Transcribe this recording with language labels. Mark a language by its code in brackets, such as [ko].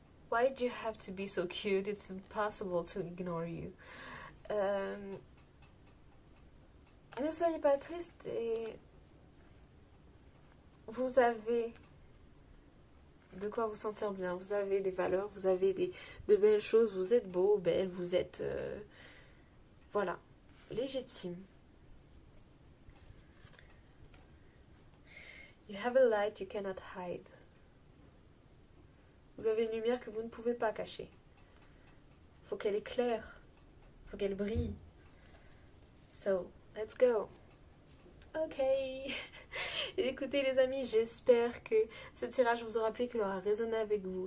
[en] Why do you have to be so cute? It's impossible to ignore you. [fr] Ne soyez pas triste et vous avez de quoi vous sentir bien. Vous avez des valeurs, vous avez de belles choses. Vous êtes beau, belle, vous êtes voilà, légitime. [en] You have a light you cannot hide. [fr] Vous avez une lumière que vous ne pouvez pas cacher. Faut qu'elle éclaire. Faut qu'elle brille. [en] So, let's go. [fr] Ok. Écoutez les amis, j'espère que ce tirage vous aura plu, qu'il aura résonné avec vous.